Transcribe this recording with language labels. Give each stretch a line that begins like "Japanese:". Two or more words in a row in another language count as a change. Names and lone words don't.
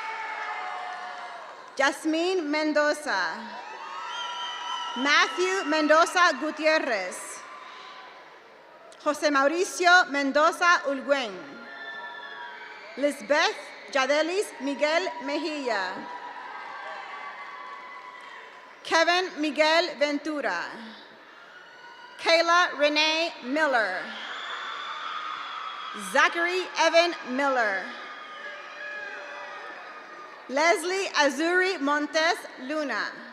Spanish: Yasmín Mendoza. Matthew Mendoza Gutierrez. José Mauricio Mendoza Ulguen. Lisbeth Yadelis Miguel Mejia. Kevin Miguel Ventura. Kayla Renee Miller. Zachary Evan Miller. Leslie Azuri Montes Luna.